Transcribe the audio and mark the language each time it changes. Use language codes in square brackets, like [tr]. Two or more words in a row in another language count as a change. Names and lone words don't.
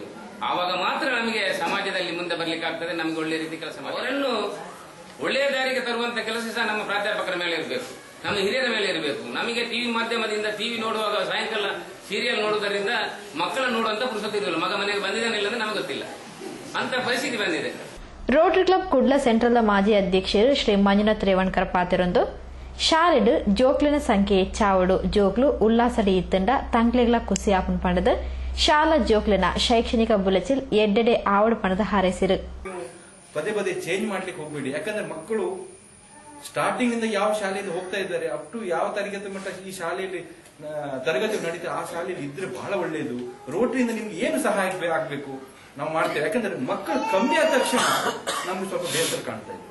[kn] ಆವಾಗ ಮಾತ್ರ ನಮಗೆ ಸಮಾಜದಲ್ಲಿ ಮುಂದೆ ಬರ್ಲಿಕ್ಕೆ ಆಗ್ತದೆ. ನಮ್ಗೆ ಒಳ್ಳೆ ರೀತಿ ಕೆಲಸ ಮಾಡಿ ಅವರನ್ನು ಒಳ್ಳೆಯ ದಾರಿಗೆ ತರುವಂತ ಕೆಲಸ ಸಹ ನಮ್ಮ ಪ್ರಾಧ್ಯಾಪಕರ ಮೇಲೆ ಇರಬೇಕು, ನಮ್ಮ ಹಿರಿಯರ ಮೇಲೆ ಇರಬೇಕು. ನಮಗೆ ಟಿವಿ ಮಾಧ್ಯಮದಿಂದ ಟಿವಿ ನೋಡುವಾಗ ಸಾಯಂಕಾಲ ಸೀರಿಯಲ್ ನೋಡುವುದರಿಂದ ಮಕ್ಕಳನ್ನು ನೋಡುವಂತ ಪುರುಸೊತ್ತು ಇರಲಿಲ್ಲ. ಮಗ ಮನೆಗೆ ಬಂದಿದ್ದಾನಿಲ್ಲ ಅಂದ್ರೆ ನಮಗೆ ಗೊತ್ತಿಲ್ಲ, ಅಂತ ಪರಿಸ್ಥಿತಿ ಬಂದಿದೆ. [tcy] ರೋಟರಿ ಕ್ಲಬ್ ಕುಡ್ಲ ಸೆಂಟ್ರಲ್ನ ಮಾಜಿ ಅಧ್ಯಕ್ಷರು ಶ್ರೀ ಮಂಜುನಾಥ್ ರೇವಣ್ಕರ್ ಪಾತಿರೊಂದು ಶಾಲೆಡ್ ಜೋಕ್ಲಿನ ಸಂಖ್ಯೆ ಹೆಚ್ಚಾವಡು ಜೋಕ್ಲು ಉಲ್ಲಾಸಡಿ ಇತ್ತಂಡ ತಂಕ್ಲೆಗಳ ಖುಷಿ ಆಪನ್ ಪಂಡದ ಶಾಲಾ ಜೋಕ್ಲಿನ ಶೈಕ್ಷಣಿಕ ಬುಲೆಚಿಲ್ ಎಡ್ಡೆಡೆ ಆವಡು ಪಣದ ಹಾರೈಸಿರು. [kn] ಪದೇ ಪದೇ ಚೇಂಜ್ ಮಾಡ್ಲಿಕ್ಕೆ ಹೋಗ್ಬೇಡಿ, ಯಾಕಂದ್ರೆ ಮಕ್ಕಳು ಸ್ಟಾರ್ಟಿಂಗ್ ಇಂದ ಯಾವ ಶಾಲೆಯಿಂದ ಹೋಗ್ತಾ ಇದ್ದಾರೆ [en] up to [kn] ಯಾವ ತರಗತಿ ಮಟ್ಟ ಈ ಶಾಲೆಯಲ್ಲಿ ತರಗತಿ ನಡೀತಾ ಆ ಶಾಲೆಯಲ್ಲಿ ಇದ್ರೆ ಬಹಳ ಒಳ್ಳೆಯದು. ರೋಟರಿಯಿಂದ ನಿಮ್ಗೆ ಏನು ಸಹಾಯ ಆಗ್ಬೇಕು ನಾವು ಮಾಡ್ತೇವೆ, ಯಾಕಂದ್ರೆ ಮಕ್ಕಳು ಕಮ್ಮಿ ಆದ ತಕ್ಷಣ ನಮ್ಗೆ ಸ್ವಲ್ಪ ಬೇಸರ ಕಾಣ್ತಾ ಇದೆ.